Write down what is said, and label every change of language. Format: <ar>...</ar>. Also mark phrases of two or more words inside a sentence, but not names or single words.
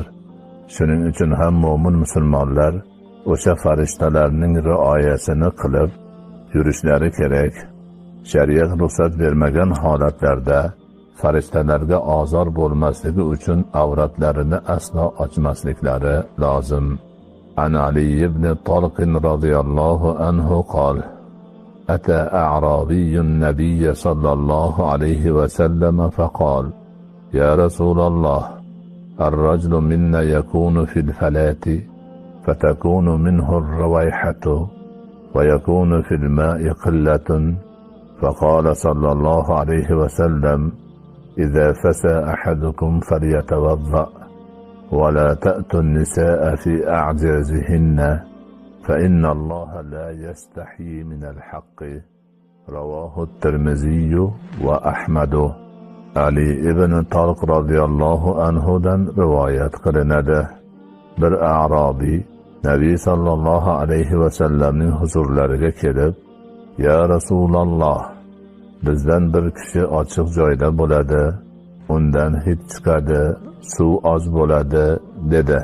<uz>Shuning uchun ham mo'min musulmonlar o'sha farishtalarning rioyasini qilib yurishlari kerak. Shariat ruxsat bermagan holatlarda farishtalarga ozor bo'lmasligi uchun avratlarini aslo ochmasliklari lozim.</uz> <ar>عن علي بن طلق رضي الله عنه قال: أتى أعرابي النبي صلى الله عليه وسلم فقال: يا رسول الله، الرجل منا يكون في الفلاة فتكون منه الرويحة ويكون في الماء قلة، فقال صلى الله عليه وسلم: إذا فسى أحدكم فليتوضأ، ولا تأتوا النساء في أعجازهن، فإن الله لا يستحيي من الحق. رواه الترمذي وأحمد.</ar> <uz>Ali ibn Talq radhiyallohu anhudan rivoyat qilinadi. Bir a'robiy Nabiy sallallohu alayhi va sallamning huzurlariga kelib:</uz> <ar>"يا رسول الله,</ar> <uz>bizdan bir kishi ochiq joyda bo'ladi, undan hid chiqadi, suv oz bo'ladi" dedi.</uz>